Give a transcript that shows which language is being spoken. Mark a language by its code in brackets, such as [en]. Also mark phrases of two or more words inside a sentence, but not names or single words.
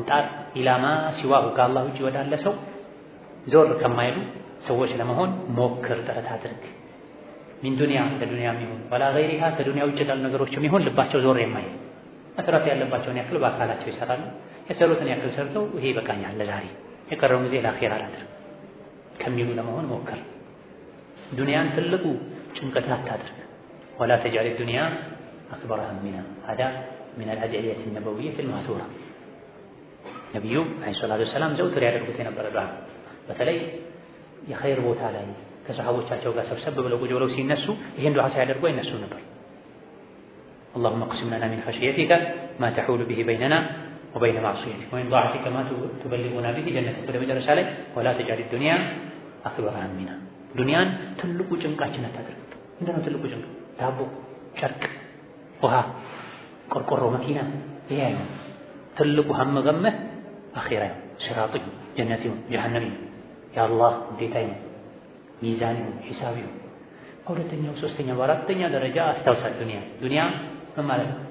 [am] ጣር። ኢላማ ሲዋሁ ከአላህ ውጭ ወዳለ ሰው ዞር ከማይሉ ሰዎች ለመሆን ሞክር፣ ጥረት አድርግ። [ar] من دنيا [am] ለዱንያም ይሁን [ar] ولا غيرها [am] ከዱንያ ውጭ ላሉ ነገሮችም ይሁን ልባቸው ዞር የማይል መስራት ያለባቸውን ያክል በአካላቸው ይሰራሉ። የሰሩትን ያክል ሰርተው ይሄ ይበቃኛል ለዛሬ የቀረውን ጊዜ ለአኺራ ላድርግ ከሚሉ ለመሆን ሞክር። ዱንያን ትልቁ ጭንቀት አታድርግ። [ar] ولا تجعل دنيا أكبر همنا هذا من الأدعية النبوية المأثورة። [am] ነቢዩ [ar] عليه الصلاة والسلام [am] ዘውትር ያደርጉት የነበረ ዱዓ፣ በተለይ የኸይር ቦታ ላይ ከሰሃቦቻቸው ጋር ሰብሰብ ብለው ቁጭ ብለው ሲነሱ ይህን ዱዓ ሳያደርጉ አይነሱ ነበር። [ar] اللهم اقسم لنا من خشيتك ما تحول به بيننا وبين معصيتك ومن طاعتك ما تبلغنا به جنتك [am] ወደ መጨረሻ ላይ [ar] ولا تجعل الدنيا أكبر همنا። [am] ዱንያን ትልቁ ጭንቃችን አታድርግ። ምንድነው ትልቁ ጭንቅ? ዳቦ፣ ጨርቅ፣ ውሃ፣ ቆርቆሮ፣ መኪና ይሄ ነው ትልቁ [ar] هم غمه [am] አኺራ ነው። ሲራጥ ይሁን ጀነት ይሁን ጀሃነም ይሁን የአላህ ውዴታ ይሁን ሚዛን ይሁን ሒሳብ ይሁን። በሁለተኛው ሶስተኛው በአራተኛ ደረጃ አስታውሳት ዱንያ ምን ማለት ነው?